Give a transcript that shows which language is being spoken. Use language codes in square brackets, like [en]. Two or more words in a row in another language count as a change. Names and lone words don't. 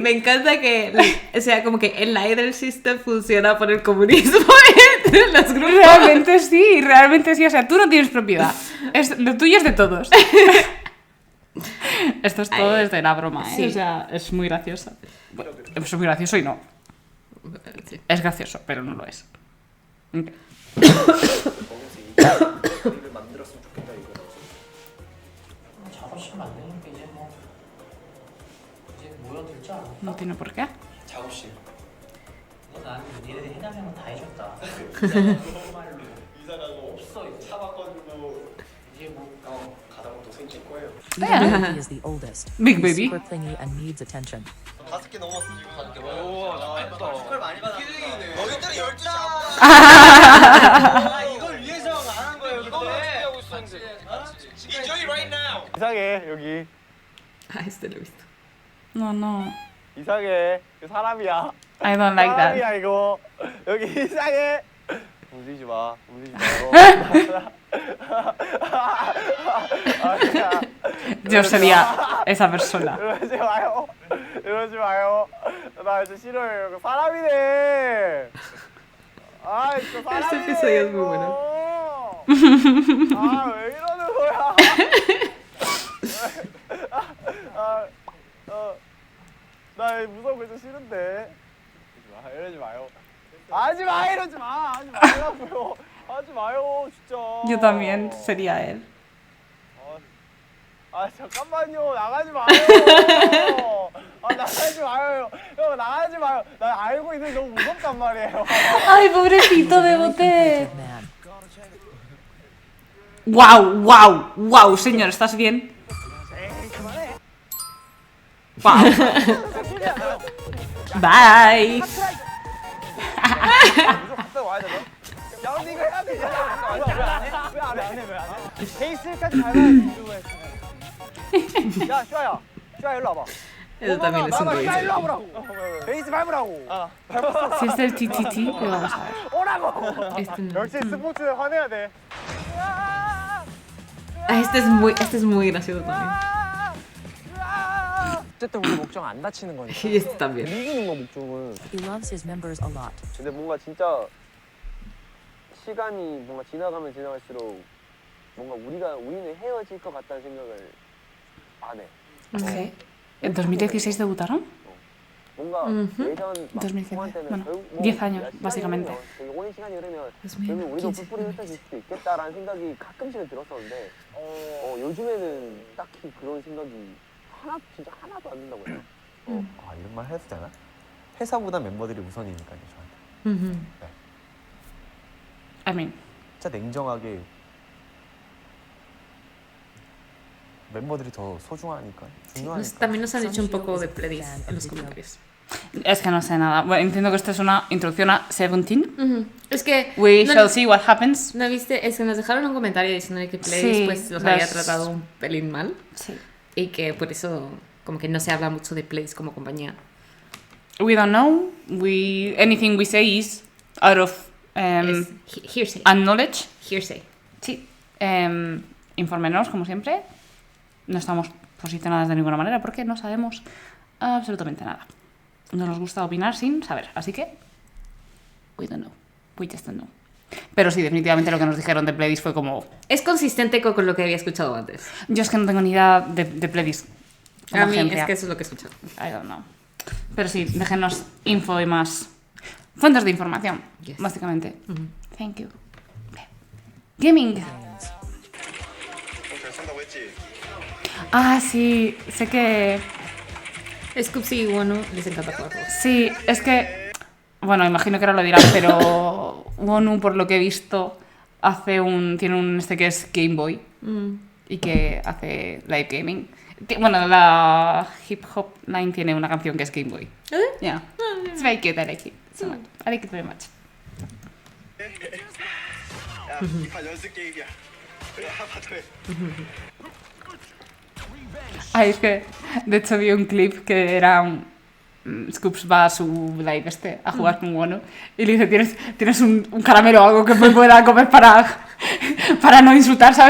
[es] Me encanta que, o sea, como que el Ladder System funciona por el comunismo entre los grupos. Realmente sí. O sea, tú no tienes propiedad. Lo tuyo es de todos. Esto es todo desde la broma, ¿eh? Sí. O sea, es muy gracioso. Bueno, es muy gracioso y no. Sí. Es gracioso, pero no lo es. Ok. [ko] 일을 만들었으면 좋겠다 이거라고. 작업실 만드는 게 이제 뭐 이제 모여들지 않아? [es] No tiene por qué. [ko] 작업실. 나는 니네들이 해달라면 다 해줬다. 이사가고 없어 이제. 차 바꿔주고 이제 뭐 가다가 또 생길 거예요. [en] Even though he is the oldest, Big he's baby. super clingy and needs attention. [ko] 5개 넘었어 지금. 오, 축하를 많이 받았다. 너희들이 12시 이걸 위해서 안 한 거예요. 이거만 준비하고 있었는데. [en] Enjoy right now. [ko] 이상해 여기. [es] Ah, este lo he visto. No. [ko] 이상해. 그 사람이야. [en] I don't like that. [ko] 사람이야 이거. 여기 이상해. 움직이지 마. 움직이지 마. [es] Yo sería esa persona. [ko] 이러지 마요. 이러지 마요. 나 이제 싫어요. 이거 사람이네. 아, 진짜 사람이네. [es] Este episodio es muy bueno. [ko] 아, 왜 이러는 거야? 나 무서운 거 진짜 싫은데. 이러지 마요. 하지 마, 이러지 마. 하지 말라고요. 하지 마요, 진짜. [es] Yo también sería él. [ko] 아 잠깐만요 나가지 마요. 아 나가지 마요. 형 나가지 마요. 나 알고 있는데 너무 무섭단 말이에요. [es] Ay, pobrecito de bote. [en] Protective man. [es] Wow, señor, ¿estás bien? [en] Wow. Bye. [ko] 무슨 갑자기 와야 되나? 야 언니 이거 해야 되냐? 왜안 해? 베이스까지 밟아야지. 야, 슈아야. 슈아 일로 와봐. [es] Eso también es un 슈아 rollo. [ko] 일로 와보라고. 베이스 밟으라고. [es] Si es del TTT, lo vamos a ver. [ko] 오라고. [es] Este, no. [ko] 역시 스포츠는 화내야 돼. [es] Este es muy gracioso también. [ko] 어쨌든 우리 목적 안 다치는 거니까. [es] Y este también. [ko] 이기는 거 목적은. [en] He loves his members a lot. [ko] 근데 뭔가 진짜 시간이 뭔가 지나가면 지나갈수록 뭔가 우리는 헤어질 것 같다는 생각을 안 해. [es] Sí. ¿En 2016 debutaron? [ko] 뭔가 Ujú. 예전 막 [es] 2015. [ko] 통화할 때는 [es] Bueno, [ko] 결국 뭐 [es] 10 años, [ko] 야, 시간이 [es] básicamente. [ko] 흐르면, 되게 오랜 시간이 흐르면 [es] 2015, [ko] 결국 우리도 [es] 15, [ko] 뿔뿔이 흩어질 수도 있겠다라는 생각이 가끔씩은 들었었는데 요즘에는 딱히 그런 생각이 진짜 하나도 안 든다고 해요. 아, 이런 말 해도 되나? 회사보다 멤버들이 우선이니까요, 저한테. Ujú. [en] I mean, [ko] 진짜 냉정하게 멤버들이 더 so중하니까, 중요하니까. [es] También nos han dicho un poco de Pledis en los comentarios. es que no sé nada. Bueno, entiendo que esto es una introducción a Seventeen. Ujú. Es que [en] We [es] no, [en] shall see what happens. [es] ¿no viste? Es que nos dejaron un comentario diciendo que Pledis Sí, pues los había las- tratado un pelín mal Sí. y que por eso como que no se habla mucho de Pledis como compañía. [en] We don't know. Anything we say is out of [es] Es hearsay. [en] knowledge. Hearsay. [es] Sí. Infórmenos, como siempre. No estamos posicionadas de ninguna manera porque no sabemos absolutamente nada. No nos gusta opinar sin saber. Así que, [en] we don't know. We just don't know. [es] Pero sí, definitivamente lo que nos dijeron de Pledis fue como... Es consistente con lo que había escuchado antes. Yo es que no tengo ni idea de Pledis. como A mí agencia. es que eso es lo que he escuchado. [en] I don't know. [es] Pero sí, déjenos info y más fuentes de información, [en] Yes. [es] básicamente. [en] Thank you. Gaming. [es] Ah, sí, sé que... Scoopsy y Wonu les encanta jugar juegos. Sí, es que... Bueno, imagino que ahora lo dirán, pero Wonu, por lo que he visto, tiene un que es Game Boy y que hace [en] live gaming. [es] Bueno, la Hip Hop Line tiene una canción que es Game Boy. [en] Yeah. It's very cute, I like it so much. I like it very much. [es] Ay, es que de hecho vi un clip que era Scoops va a su live a jugar con Wonu y le dice, ¿tienes un caramelo o algo que me pueda comer para no insultar, ¿sabes?